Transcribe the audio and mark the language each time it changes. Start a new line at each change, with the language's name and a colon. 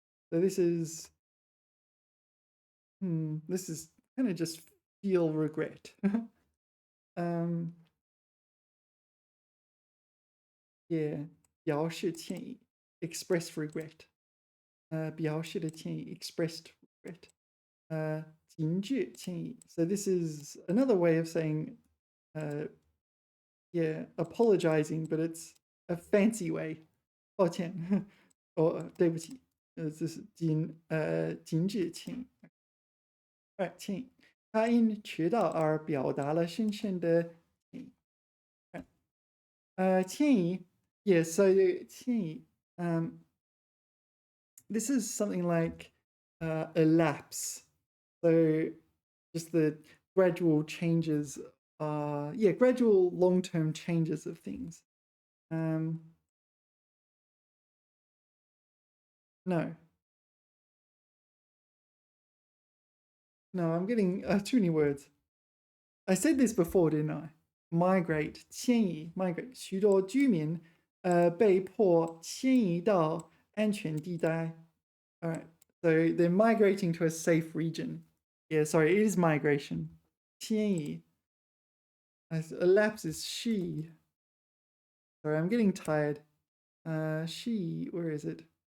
English: So this is kind of just feel regret. Yeah,
Chinese: 表示歉意,
English: express regret.
Chinese: 表示的歉意,
English: expressed regret.
Chinese: 谨致歉意.
English: So this is another way of saying, yeah, apologizing, but it's a fancy way.
Chinese: 抱歉, or 对不起.
English: This is
Chinese: 谨致歉意.
English: Alright, 歉意.
Chinese: 他因迟到而表达了深深的歉意.
English: Alright. 歉意.Yeah, so 歉意. This is something like a lapse. So just the gradual changes, gradual long-term changes of things. No. No, I'm getting too many words. I said this before, didn't I? Migrate, 迁移, migrate.
Chinese: 许多居民被迫迁移到安全地带.
English: All right, so they're migrating to a safe region. Yeah, sorry, it is migration. 迁移.A lapse is she. Sorry, I'm getting tired. She, where is it?